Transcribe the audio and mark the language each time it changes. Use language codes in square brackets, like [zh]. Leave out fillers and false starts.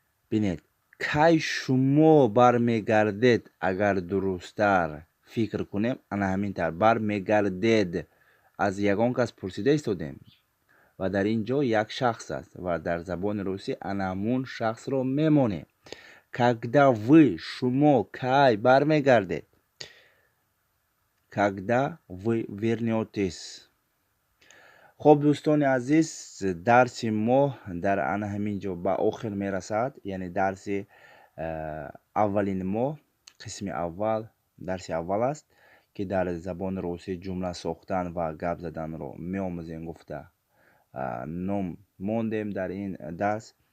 [tg] бинед, кай шумо бармегардед, агар дурусттар фикр кунем, ана ҳамин тавр бармегардед. аз ягон кас пурсида истодем ва дар ин ҷо як шахс аст ва дар забони русӣ ана ҳамун шахсро мемонем. [ru] Когда вы, [tg] шумо, кай бармегардед. [ru] Когда вы вернётес. [tg] хоб, дӯстони азиз, дарси мо дар ана ҳамин ҷо ба охир мерасад. яъне дарси аввалини мо, қисми аввал, дарси аввал аст ки дар забони русӣ ҷумла сохтан ва гап заданро меомӯзем гуфта ном мондем дар ин дарс.